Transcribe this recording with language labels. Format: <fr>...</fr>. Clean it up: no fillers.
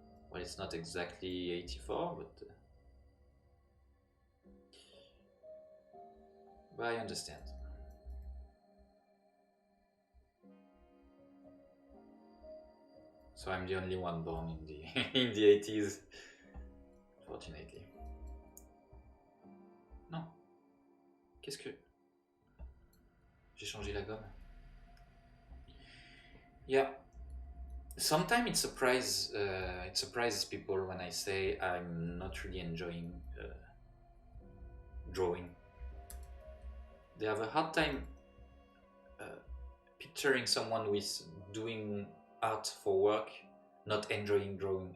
<en>Well, it's not exactly 84, but I understand. So I'm the only one born in the in the 80s, fortunately.</en> <fr>Non. Qu'est-ce que j'ai changé la gomme?</fr> <en>Yeah. Sometimes it surprises people when I say I'm not really enjoying drawing. They have a hard time uh, picturing someone who is doing art for work, not enjoying drawing.</en>